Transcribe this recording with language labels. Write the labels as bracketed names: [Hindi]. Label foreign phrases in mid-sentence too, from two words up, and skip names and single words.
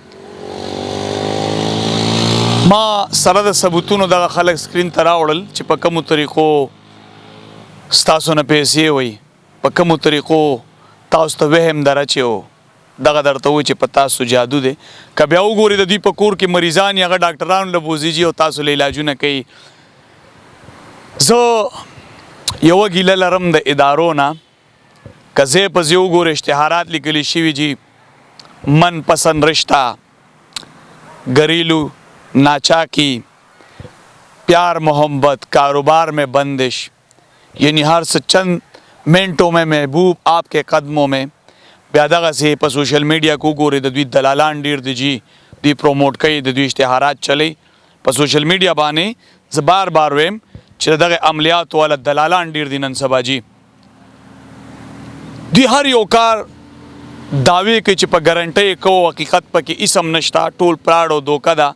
[Pashto] ما سره د ثبوتونو دغه خلک سکرین ته راوړل چې په کومو طریقو ستاسو نه پیسې وي، په کومو طریقو تاسو ته وهم در اچوي، دغه درته وایي چې په تاسو جادو دی. که بیا وګورئ د دوی په کور کې مریضان یې هغه ډاکټرانو له بوزیږي او تاسو له علاجونه کوي. زه یوه ګیله لرم د ادارو نه، که ځای په ځای وګورئ اشتهارات لیکلي شوي جي [Urdu] من پسند رشتہ، گھریلو ناچاکی، پیار محبت، کاروبار میں بندش، یعنی ہر سے چند منٹوں میں محبوب آپ کے قدموں میں. [Pashto] بیا دغسې په [English] social media [Pashto] کې وګورئ د دوی دلالان ډېر دي جي، دوی پروموټ کوي، د دوی اشتهارات چلی په [English] social media [Pashto] باندې. زه بار بار ویم چې د دغه عملیاتو والا دلالان ډېر دي نن سبا جي. دوی هر یو کار دعوی کوي چې په ګرنټۍ کوو، حقیقت پکې اسم نشته، ټول پراډ او دوکه ده.